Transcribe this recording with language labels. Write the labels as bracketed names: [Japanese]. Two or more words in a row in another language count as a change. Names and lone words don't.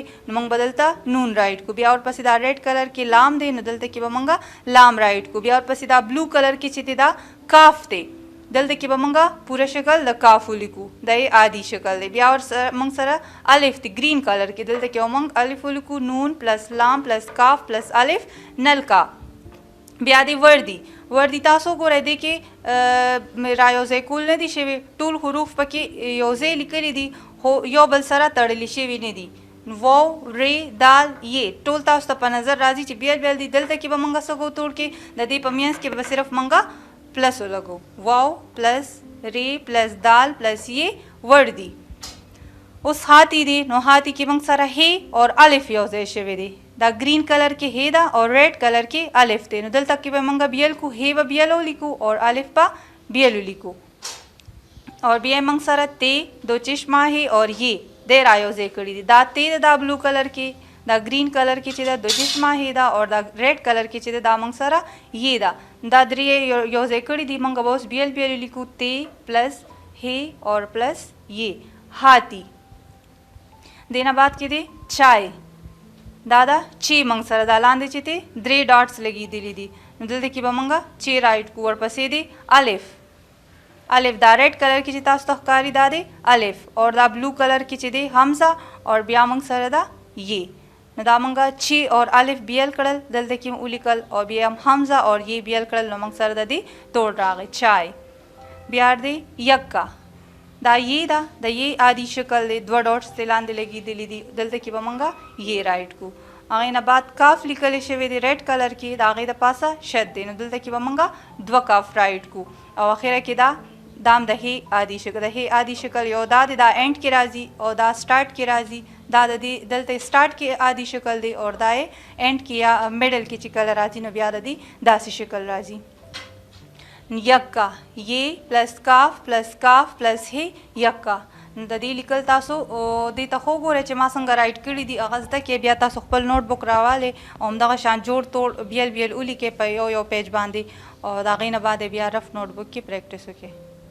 [Pashto] نو موږ به دلته نون رایټ کو. بیا ورپسې دا [English] red color [Pashto] کې لام دی، نو دلته کې به موږ لام رایټ کو. بیا ورپسې دا [English] blue color [Pashto] کې چې دی دا کاف دی، دلته کې به موږ پوره شکل د کاف ولیکو، دا یې عادي شکل دی. بیا موږ سره الف دی [English] green color [Pashto] کې، دلته کې موږ الف ولیکو، نون پلس لام پلس کاف پلس الف نل کا. بیا دی وردی، وردی تاسو ګورئ دی کې رایوځای کول نه دي شوي، ټول حروف پکې یوځای لیکلي دي خو یو بل سره تړلي شوي نه دي. واو ری دال یہ ټول تاسو ته په نظر راځي چې بیل بیل دي. دلته کې به موږ څه کوو، توړ کې د دې په منځ کې به صرف موږ پلس ولګو، واو پلس ری پلس دال پلس یہ وردی. اوس هاتی دی، نو هاتی کې موږ سره ہے اور الف یوځای شوی دی. دا [English] green color [Pashto] کې ہے دا اور [English] red color [Pashto] کې الف دی. نو دلته کې به موږ بیل کو، ہے به بیلو لیکو اور الف به بیلو لیکو. اور بیا موږ سره تے دو چشمه ہے اور یہ دی رایوځای کړي دي. دا تے دا [English] blue color [Pashto] کې، دا [English] green color [Pashto] کې چې دا دو چشمه ہے دا، اور دا [English] red color [Pashto] کې چې دا موږ سره یہ دا، دا درې یوځای کړي دي. موږ به اوس بیل بیل لیکو، تے پلس ہے اور پلس یہ ہاتھی. دې نه بعد کې دی چای، دا دا چې موږ سره دا لاندې چې دی درې ډاټس لګېدلي دي. نو دلته کې به موږ چې رایټ کو. ورپسې دی الف، الف دا [English] red color [Pashto] کې چې تاسو ته ښکاري دا دی الف، اور دا [English] blue color [Pashto] کې چې دی حمزه، اور بیا موږ سره دا یہ. نو دا موږ چې اور الف بیل کړل، دلته کې ولیکل، او بیا هم حمزه اور یہ بیل کړل. نو موږ سره د دې توړ راغی چای. بیا دی یکا، دا یہ دا د یہ عادي شکل دی، دوه ډاټس ترې لاندې لګېدلي دي. دلته کې به موږ یہ رایټ کو. هغې نه بعد کاف لیکلی شوی دی [English] red color [Pashto] کې، د هغې د پاسه شد دی. نو دلته کې به موږ دوه کاف رایټ کو. او اخره کې دا دام د هی عادي شکل د هی عادي شکل یو دا د دا اینډ کې راځي او دا سٹارټ کې راځي دا د دې دلته سٹارټ کې عادي شکل دی او دا اینډ کې یا میډل کې چې کله راځي نو بیا د دې داسې شکل راځي یکا یہ پلس کاف پلس هی یکا د دې لیکل تاسو دې ته خو ګوره چې ما څنګه رائټ کړي دي هغه زده کې بیا تاسو خپل نوٹ بک راواله او همدغه شان جوړ توړ بیل ولیکې په یو پیج باندې او د هغې نه بعد بیا [English] rough notebook [Pashto] کې پریکټس وکړئ